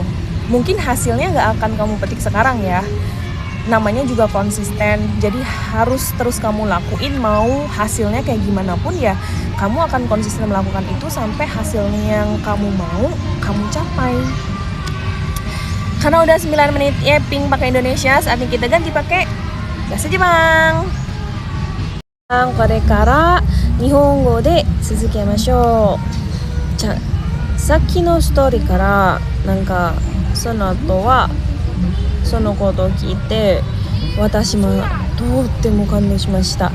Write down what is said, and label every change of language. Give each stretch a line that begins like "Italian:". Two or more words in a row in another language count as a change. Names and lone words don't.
Indonesian: Mungkin hasilnya nggak akan kamu petik sekarang ya, namanya juga konsisten, jadi harus terus kamu lakuin, mau hasilnya kayak gimana pun ya kamu akan konsisten melakukan itu sampai hasilnya yang kamu mau kamu capai. Karena udah 9 menit ya ping pakai Indonesia, saatnya kita ganti pakai bahasa Jepang.
Japanese: これから日本語で続けましょう。じゃあさっきのストーリーからなんかその後はそのことを聞いて私もとっても感動しました。